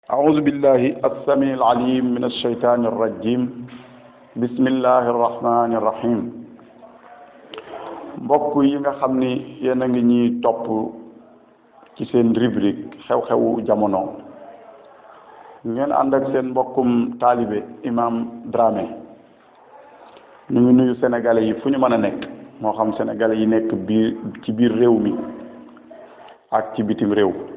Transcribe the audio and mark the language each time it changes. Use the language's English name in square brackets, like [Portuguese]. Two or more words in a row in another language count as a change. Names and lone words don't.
[Arabic] أعوذ بالله السميع العليم من الشيطان الرجيم بسم الله الرحمن الرحيم [Wolof] mbokk yi nga xam ni yéen a ngi ñuy topp ci seen rubrique xew-xewu jamono ngeen ànd ak seen mbokkum taalibe imam Dramé ñu ngi nuyu sénégalais yi fu ñu mën a nekk moo xam sénégalais yi nekk ci biir réew mi ak ci bitim réew.